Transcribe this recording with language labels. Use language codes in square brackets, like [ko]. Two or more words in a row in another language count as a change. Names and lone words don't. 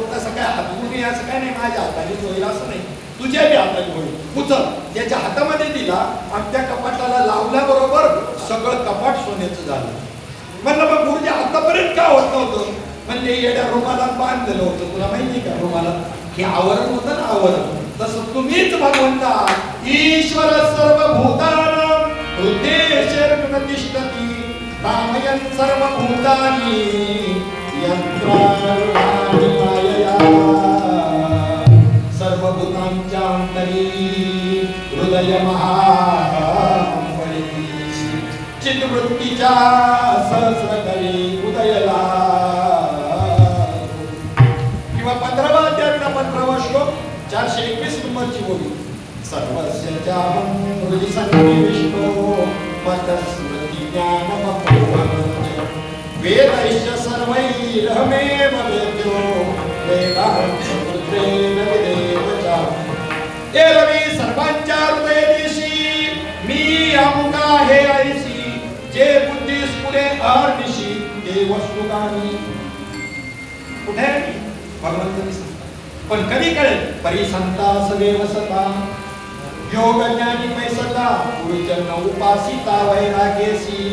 [mr] तसं काय हातगुणी असं काय नाही, माझ्या हातानेच होईल असं नाही, तुझ्या बी हाताने होईल. उचल, त्याच्या हातामध्ये दिला आणि त्या कपाटाला लावल्याबरोबर सगळं कपाट सोन्याचं झालं. म्हणलं मग गुरुजी आतापर्यंत का होत नव्हतं? म्हणजे येड्या रुमालात बांधलेलं होतं. तुला माहिती का रुमालात हे आवरण होतं ना, आवरण. तसं तुम्हीच भगवंता [sa] ईश्वर सर्वभूतानां हृदयेषु तिष्ठति रामयन् सर्वभूतानि यन्त्राणि मायया [mr] सर्वभूतांच्या अंतरी हृदय महाबली चित्तवृत्तीच्या सहस्रकरी उदयला. किंवा 15वा अध्याय 15वा श्लोक 421 नंबरची बोली. [sa] सर्वस्य चाहं हृदि सन्निविष्टो मत्स्मृति ज्ञानमपोहनं वेदैश्च सर्वैरहमेव वेद्यो वेदान्तपुत्रेण विदेव च. [mr] एरवी सर्वांच्या हृदयदेशी मी अमुका हे ऐसी जे बुद्धीस पुढे अहर्निशी ते वस्तुगानी. कुठे भगवंतांनी सांगतात, पण कधी कळेल? परिसंता सवे वसता योग ज्ञानी पैसता गुरुजन उपासिता वैराग्यसी.